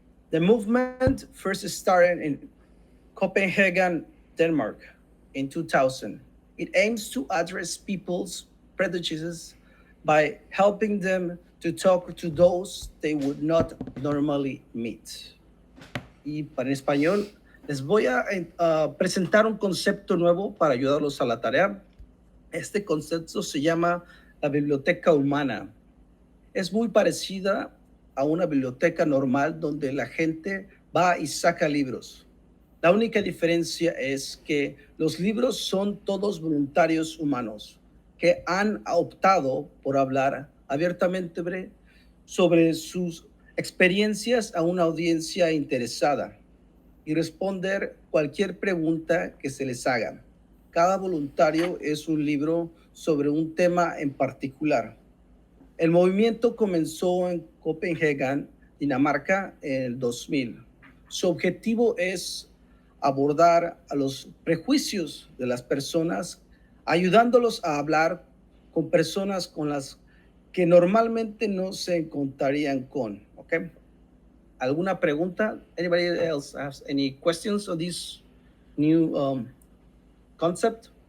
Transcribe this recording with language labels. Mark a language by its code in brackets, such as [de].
[en] The movement first started in Copenhagen, Denmark in 2000. It aims to address people's prejudices by helping them to talk to those they would not normally meet. [es] Y para en español, les voy a presentar un concepto nuevo para ayudarlos a la tarea. Este concepto se llama la biblioteca humana. Es muy parecida a una biblioteca normal donde la gente va y saca libros. La única diferencia es que los libros son todos voluntarios humanos que han optado por hablar abiertamente sobre sus experiencias a una audiencia interesada y responder cualquier pregunta que se les haga. Cada voluntario es un libro sobre un tema en particular. El movimiento comenzó en Copenhague, Dinamarca, en el 2000. Su objetivo es abordar a los prejuicios de las personas, ayudándolos a hablar con personas con las que normalmente no se encontrarían con. Okay? ¿Alguna pregunta? [en] Anybody else has any questions on this new concept?